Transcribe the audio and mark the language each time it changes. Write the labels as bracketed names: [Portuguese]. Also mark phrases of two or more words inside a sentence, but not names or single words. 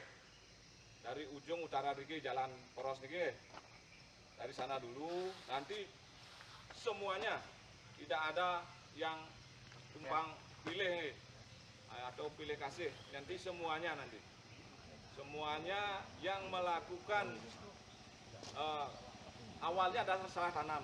[Indonesian] Dari ujung utara niki jalan poros niki. Dari sana dulu, nanti semuanya tidak ada yang tumpang pilih nih, atau pilih kasih. Nanti semuanya yang melakukan awalnya adalah salah tanam.